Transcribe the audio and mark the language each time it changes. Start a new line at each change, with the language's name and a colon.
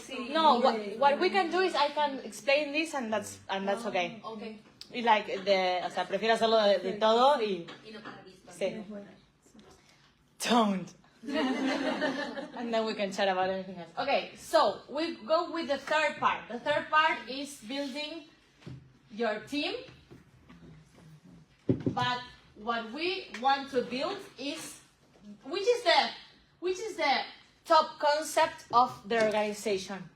English: No, what we can do is I can explain this and that's okay. Okay.
Spanish: Y like o sea, prefiero hacerlo de todo y sí.
English: Don't. And then we can chat about anything else. Okay, so we go with the third part. The third part is building your team. But what we want to build is which is the top concept of the organization.